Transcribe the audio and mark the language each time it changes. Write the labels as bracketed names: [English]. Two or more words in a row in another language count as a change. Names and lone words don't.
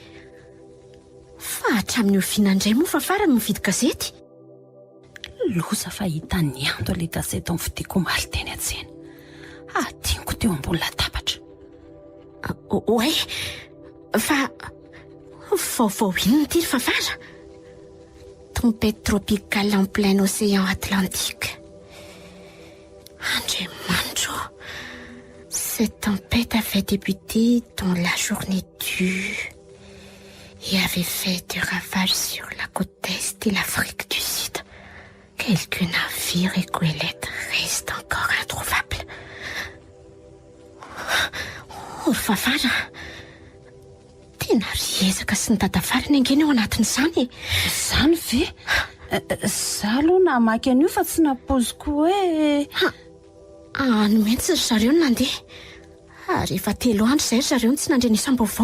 [Malagasy] Fa hatramin'ny oviana indray moa Fafara mividy gazety. Loza fa hita ny ando le gazety amin'ny vidiko omaly teny an-tsena. Tiako teo ambony latabatra. Oay, fa vaovao inona ty Fafara? [French] Tempête tropicale en plein océan Atlantique. Andriamanitro, cette tempête avait débuté dans la journée due et avait fait des ravages sur la côte est et l'Afrique du Sud. Quelques navires et goélettes restent encore introuvables. [Malagasy] Oh Fafara, tena riezaka sy nitadavarana angeny eo anatin'izany. Zany ve? Za aloha namaky an'io fa tsy napoziko hoe... Ano mihitsy ry zareo no nandeha. Ary efa 3 andro izay ry zareo no tsy nandre nisam-baovao.